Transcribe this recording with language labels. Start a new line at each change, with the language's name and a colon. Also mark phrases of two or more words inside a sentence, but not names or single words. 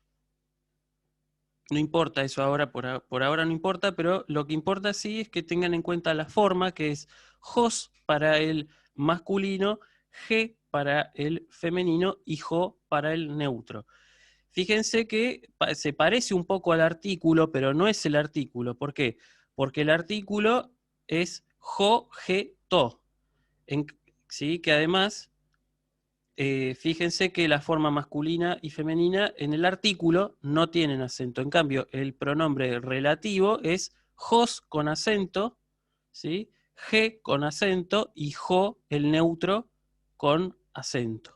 Spanish: No importa eso ahora, por ahora no importa, pero lo que importa sí es que tengan en cuenta la forma, que es jos para el masculino, ge para el femenino y jo para el neutro. Fíjense que se parece un poco al artículo, pero no es el artículo. ¿Por qué? Porque el artículo es jo, ge, to. ¿Sí? Que además, fíjense que la forma masculina y femenina en el artículo no tienen acento. En cambio, el pronombre relativo es jos con acento, ¿sí? Ge con acento y jo, el neutro, con acento.